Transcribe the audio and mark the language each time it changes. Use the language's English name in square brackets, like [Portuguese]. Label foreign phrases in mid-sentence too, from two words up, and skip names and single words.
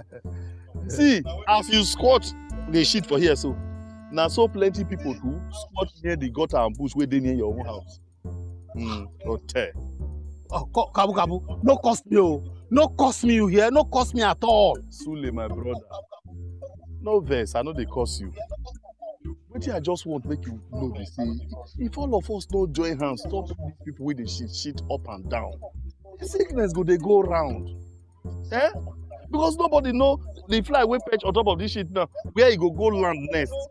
[Nigerian Pidgin] See, as you squat the shit for here so, now so plenty people too squat near the gutter and bush where they near your own house. Okay. Oh, Kabu Kabu, no cost me, oh. No cost me you here, no cost me at all. Sule, my brother. No vex, I know they cost you. But I just want to make you know this thing. If all of us don't join hands, stop these people with the shit up and down. The sickness they go round. Eh? Because nobody know the fly will perch on top of this shit now. Where you go land next.